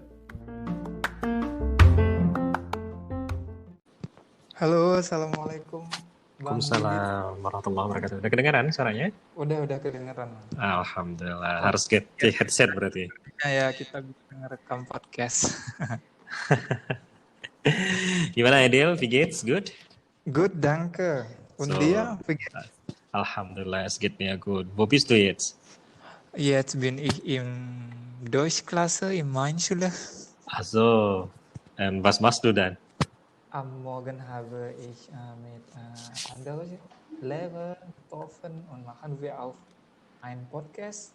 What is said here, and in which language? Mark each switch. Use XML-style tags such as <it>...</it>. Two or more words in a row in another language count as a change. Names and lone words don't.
<id>Halo, Assalamualaikum Bang Didit.</id> <ar>وعليكم السلام ورحمة الله وبركاته.</ar> <id>Udah kedengaran suaranya? Udah kedengeran. Alhamdulillah. Harus get headset berarti. Ya, kita bisa ngerekam podcast.</id> <de>Gimana Edil? Wie geht's? Good? Gut, danke. Und dir? Wie geht's? Alhamdulillah, es geht mir gut. Wo bist du jetzt? Jetzt bin ich im Deutschklasse in Mainschule. Ach so. Was machst du dann? Am Morgen habe ich mit anderen Lehrer getroffen und machen wir auch einen Podcast.</de>